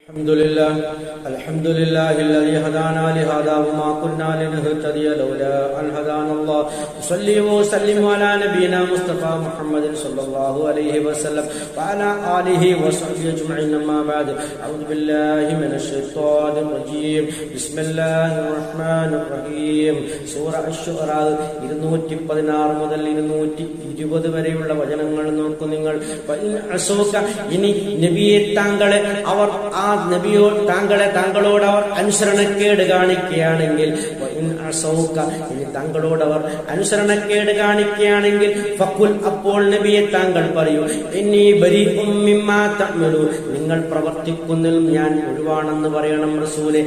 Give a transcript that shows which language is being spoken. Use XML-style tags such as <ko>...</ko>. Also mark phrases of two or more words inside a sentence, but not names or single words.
<ar>الحمد لله الذي هدانا لهذا وما كنا لنهتدي لولا أن هدانا الله. صلي وسلم على نبينا مصطفى محمد صلى الله عليه وسلم وعلى آله وصحبه أجمعين. أما بعد أعوذ بالله من الشيطان الرجيم. بسم الله الرحمن الرحيم.</ar> <ml>സൂറ അശ്ശുഅറ 216 മുതൽ 220 വരെയുള്ള വചനങ്ങൾ നോക്കൂ നിങ്ങൾ. ഇനി നബിയെ താങ്കളോട് അവർ അനുസരണക്കേട് കാണിക്കുകയാണെങ്കിൽ, താങ്കളോട് അവർ അനുസരണക്കേട് കാണിക്കുകയാണെങ്കിൽ ഫഖുൽ, അപ്പോൾ നബിയെ താങ്കൾ പറയൂ,</ml> <ar>إني بريء مما تعملون,</ar> <ml>നിങ്ങൾ പ്രവർത്തിക്കുന്നതിൽ ഞാൻ ഒഴിവാണെന്ന് പറയണം റസൂലേ.</ml>